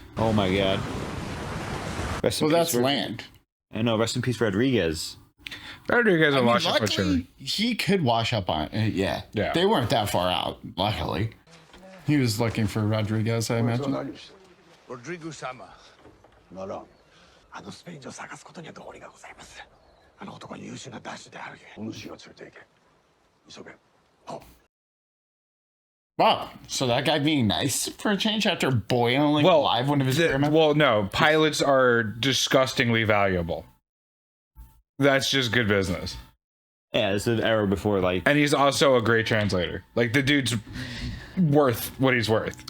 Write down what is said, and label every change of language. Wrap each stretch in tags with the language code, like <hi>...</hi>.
<en>Oh my God. Rest in Well, peace, that's land. I know. Rest in peace, Rodriguez. Rodriguez will wash up luckily, whichever. he could wash up on it. Yeah. Yeah. They weren't that far out, luckily. He was looking for Rodriguez, I imagine.</en> <ja>Rodrigo-sama. ならあのスペイン人を探すことには道理がございます。あの男に優秀な男子であるゆえお主が連れて行け。急げ。はっ。</ja> <en>Wow. So that guy being nice for a change after boiling alive one of his experiments? Well, no. Pilots are disgustingly valuable. That's just good business. Yeah, it's an error before, like... And he's also a great translator. Like, the dude's worth what he's worth.</en>